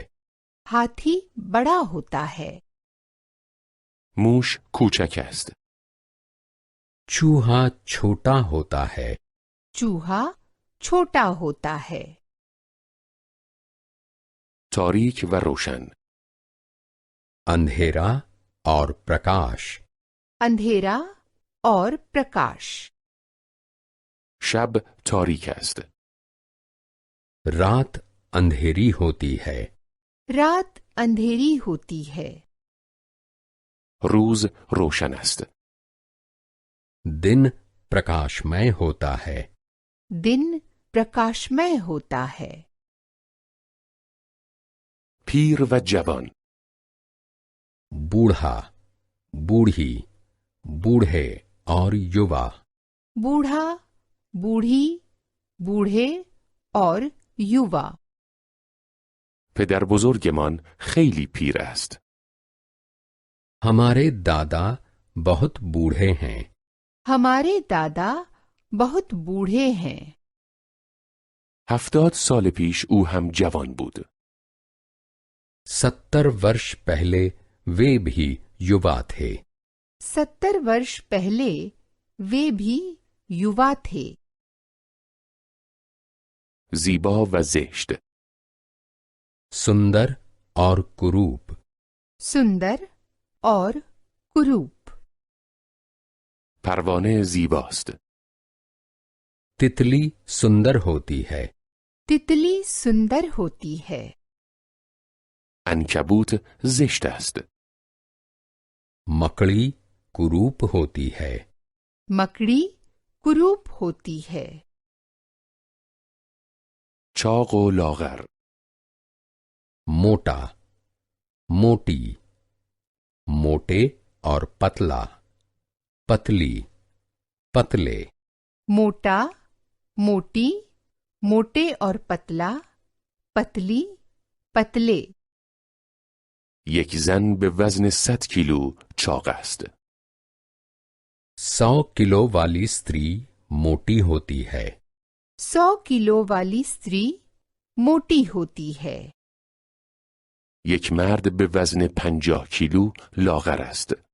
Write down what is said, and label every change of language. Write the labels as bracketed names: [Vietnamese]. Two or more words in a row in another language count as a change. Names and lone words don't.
[Hindi] हाथी बड़ा होता है. [Persian] موش کوچک است. [Hindi] चूहा छोटा होता है. चूहा छोटा होता है. [Persian] تاریک و روشن [Hindi] अंधेरा और प्रकाश. अंधेरा और प्रकाश. [Persian] شب تاریک است. [Hindi] रात अंधेरी होती है. रात अंधेरी होती है. [Persian] روز روشن است. [Hindi] दिन प्रकाशमय होता है. दिन प्रकाशमय होता है. [Persian] پیر و جوان [Hindi] बूढ़ा, बूढ़ी, बूढ़े और युवा. बूढ़ा, बूढ़ी, बूढ़े और युवा. [Persian] پدر بزرگمان خیلی پیر است. [Hindi] हमारे दादा बहुत बूढ़े हैं. हमारे दादा बहुत बूढ़े हैं. [Persian] 70 سال پیش او هم جوان بود. [Hindi] 70 वर्ष पहले वे भी युवा थे. 70 वर्ष पहले वे भी युवा थे. [Persian] زیبا و زشت [Hindi] सुंदर और कुरूप. सुंदर और कुरूप. [Persian] پروانه زیباست. [Hindi] तितली सुंदर होती है. तितली सुंदर होती है. [Persian] عنکبوت زشت است. [Hindi] मकड़ी कुरूप होती है. मकड़ी कुरूप होती है. [Persian] چاق و لاغر [Hindi] मोटा, मोटी, मोटे और पतला, पतली, पतले. मोटा, मोटी, मोटे और पतला, पतली, पतले. [Persian] یک زن به وزن 100 کیلو چاق است. [Hindi] 100 किलो वाली स्त्री मोटी होती है. 100 किलो वाली स्त्री मोटी होती है. [Persian] یک مرد به وزن 50 کیلو لاغر است.